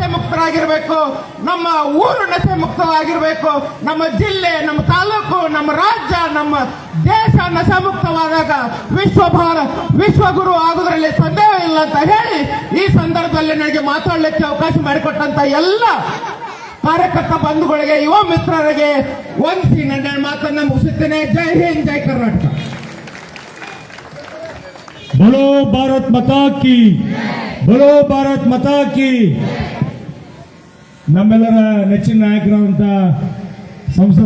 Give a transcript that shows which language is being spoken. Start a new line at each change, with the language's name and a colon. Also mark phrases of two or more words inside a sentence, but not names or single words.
Kannada: ಮುಕ್ತರಾಗಿರ್ಬೇಕು, ನಮ್ಮ ಊರು ನಶೆ ಮುಕ್ತವಾಗಿರ್ಬೇಕು, ನಮ್ಮ ಜಿಲ್ಲೆ, ನಮ್ಮ ತಾಲೂಕು, ನಮ್ಮ ರಾಜ್ಯ, ನಮ್ಮ ದೇಶ ನಶೆ ಮುಕ್ತವಾದಾಗ ವಿಶ್ವಗುರು ಆಗೋದ್ರಲ್ಲಿ ಸಂದೇಹ ಇಲ್ಲ ಅಂತ ಹೇಳಿ ಈ ಸಂದರ್ಭದಲ್ಲಿ ನನಗೆ ಮಾತಾಡಲಿಕ್ಕೆ ಅವಕಾಶ ಮಾಡಿಕೊಟ್ಟಂತ ಎಲ್ಲ ಕಾರ್ಯಕರ್ತ ಬಂಧುಗಳಿಗೆ, ಯುವ ಮಿತ್ರರಿಗೆ ವಂದಿಸಿ ನನ್ನ ಮಾತನ್ನ ಮುಗಿಸುತ್ತೇನೆ. ಜೈ ಹಿಂದ್, ಜೈ ಕರ್ನಾಟಕ.
Hindi: बोलो भारत माता की, बोलो भारत माता की.
Kannada: ನಮ್ಮೆಲ್ಲರ ನೆಚ್ಚಿನ ನಾಯಕರಾದಂತ ಸಂಸದ